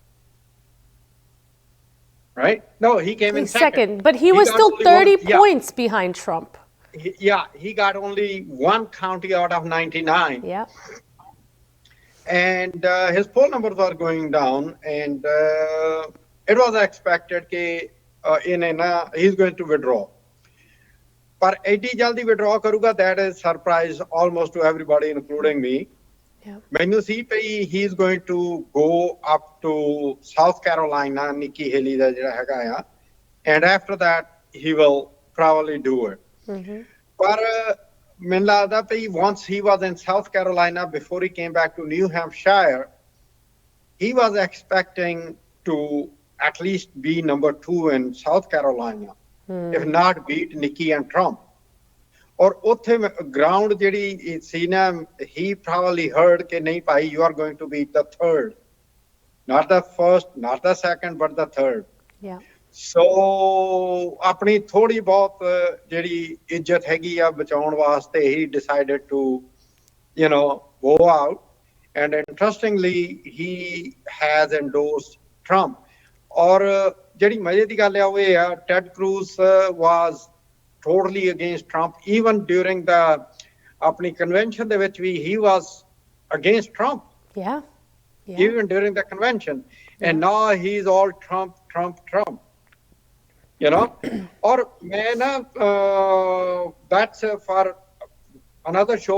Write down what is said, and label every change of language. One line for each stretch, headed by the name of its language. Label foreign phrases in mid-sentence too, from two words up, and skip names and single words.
English: Right? No, he came in second. But he was still 30 points behind Trump. He got only one county out of 99. Yeah. And his poll numbers are going down, and it was expected that he's going to withdraw.
Punjabi: But ਐਡੀ ਜਲਦੀ withdraw ਕਰੂਗਾ,
English: that is surprise almost to everybody, including me.
Punjabi: ਮੈਨੂੰ ਸੀ ਪਈ
English: he's going to go up to South Carolina, Nikki Haley
Punjabi: ਦਾ ਜਿਹੜਾ ਹੈਗਾ ਆ,
English: and after that he will probably do it.
Punjabi: ਪਰ ਮੈਨੂੰ ਲੱਗਦਾ ਪਈ
English: once he was in South Carolina, before he came back to New Hampshire, he was expecting to at least be number 2 in South Carolina, if not beat Nikki and Trump.
Punjabi: ਔਰ ਉੱਥੇ ਗਰਾਊਂਡ ਜਿਹੜੀ ਸੀ ਨਾ,
English: he probably heard
Punjabi: ਕਿ ਨਹੀਂ ਭਾਈ,
English: you are going to be the third, not the first, not the second, but the third. So
Punjabi: ਆਪਣੀ ਥੋੜੀ ਬਹੁਤ ਜਿਹੜੀ ਇੱਜ਼ਤ ਹੈਗੀ ਆ ਬਚਾਉਣ ਵਾਸਤੇ
English: he decided to go out, and interestingly he has endorsed Trump.
Punjabi: ਔਰ ਜਿਹੜੀ ਮਜ਼ੇ ਦੀ ਗੱਲ ਆ ਉਹ ਇਹ ਆ,
English: Ted Cruz was totally against Trump, even during the apni convention
Punjabi: ਦੇ ਵਿੱਚ
English: he was against Trump. Even during the convention. And now he's all Trump. Or that's for another show.